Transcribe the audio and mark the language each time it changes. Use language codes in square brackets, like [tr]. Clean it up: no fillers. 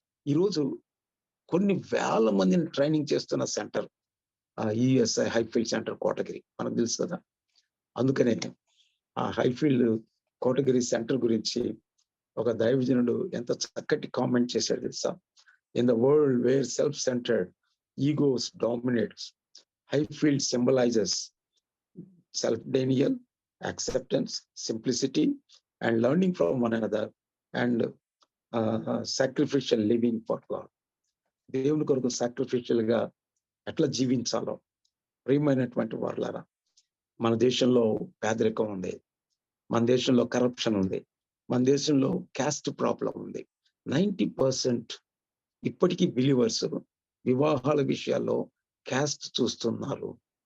[te] ఈరోజు కొన్ని వేల మందిని ట్రైనింగ్ చేస్తున్న సెంటర్ యుఎస్ఐ హైఫీల్డ్ సెంటర్ కోటగిరి, మనకు తెలుసు కదా. అందుకనే ఆ హైఫీల్డ్ కోటగిరి సెంటర్ గురించి ఒక దైవజనుడు ఎంత చక్కటి కామెంట్ చేశాడు తెలుసా. [en] In the world where self centred egos dominates, Highfield symbolises self-denial, acceptance, simplicity, and learning from one another, and sacrificial living for God. [te] దేవుని కొరకు సాక్రిఫిషియల్ గా ఎట్లా జీవించాలో. ప్రియమైనటువంటి వారులారా, మన దేశంలో పేదరికం ఉంది, మన దేశంలో కరప్షన్ ఉంది, మన దేశంలో క్యాస్ట్ ప్రాబ్లం ఉంది. 90% ఇప్పటికీ బిలీవర్స్ వివాహాల విషయాల్లో క్యాస్ట్ చూస్తున్నారు.